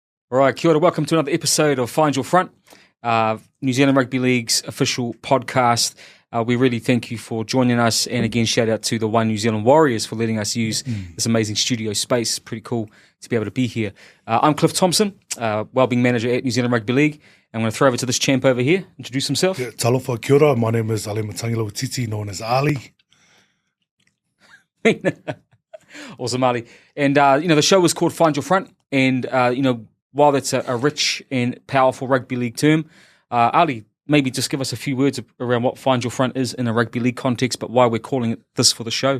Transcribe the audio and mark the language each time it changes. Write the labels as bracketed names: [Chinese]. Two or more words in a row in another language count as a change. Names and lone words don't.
[English] All right, [Māori] kia ora. [English] Welcome to another episode of Find Your Front, New Zealand Rugby League's official podcast. We really thank you for joining us, and again, shout out to the One New Zealand Warriors for letting us use this amazing studio space. Pretty cool to be able to be here. I'm Cliff Thompson, Wellbeing Manager at New Zealand Rugby League. I'm going to throw over to this champ over here, introduce himself. Yeah, talofa, [Māori] kia ora. [English] My name is Ale Matangila Titi, known as Ali. Awesome, Ali. And, the show was called Find Your Front, and, while that's a rich and powerful rugby league term, Ali, maybe just give us a few words around what Find Your Front is in a rugby league context, but why we're calling it this for the show.